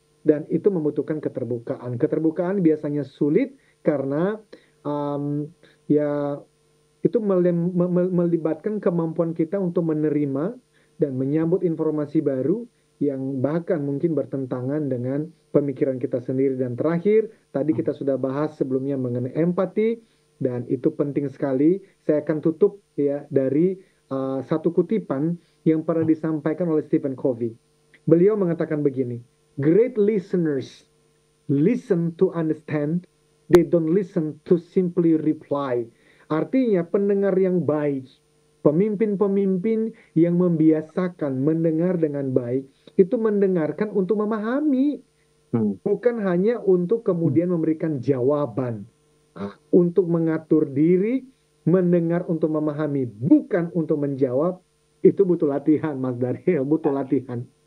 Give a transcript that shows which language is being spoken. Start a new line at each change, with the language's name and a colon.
Indonesian: dan itu membutuhkan keterbukaan. Keterbukaan biasanya sulit karena ya itu melibatkan kemampuan kita untuk menerima dan menyambut informasi baru yang bahkan mungkin bertentangan dengan pemikiran kita sendiri. Dan terakhir, tadi kita sudah bahas sebelumnya mengenai empati, dan itu penting sekali. Saya akan tutup ya dari satu kutipan yang pernah disampaikan oleh Stephen Covey.
English: Beliau mengatakan begini, "Great listeners listen to understand, they don't listen to simply reply."
Indonesian: Artinya pendengar yang baik, pemimpin-pemimpin yang membiasakan mendengar dengan baik, itu mendengarkan untuk memahami, bukan hanya untuk kemudian memberikan jawaban. Untuk mengatur diri, mendengar untuk memahami, bukan untuk menjawab, itu butuh latihan, Mas Daryl, butuh latihan.